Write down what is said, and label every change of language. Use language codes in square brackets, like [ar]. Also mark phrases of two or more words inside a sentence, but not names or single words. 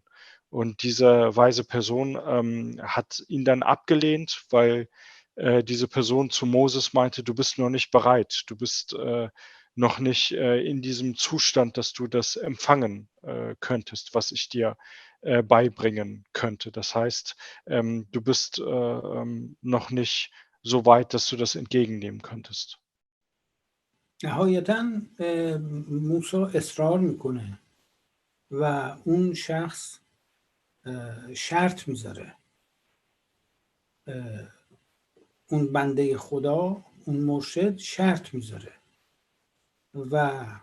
[de] Und diese weise Person hat ihn dann abgelehnt, weil diese Person zu Moses meinte, du bist noch nicht bereit, du bist noch nicht in diesem Zustand, dass du das empfangen könntest, was ich dir beibringen könnte. Das heißt, du bist noch nicht so weit, dass du das entgegennehmen könntest. [fa] نهایتاً موسی اصرار میکنه و اون شخص شرط میذاره، اون بنده خدا، اون مرشد شرط میذاره و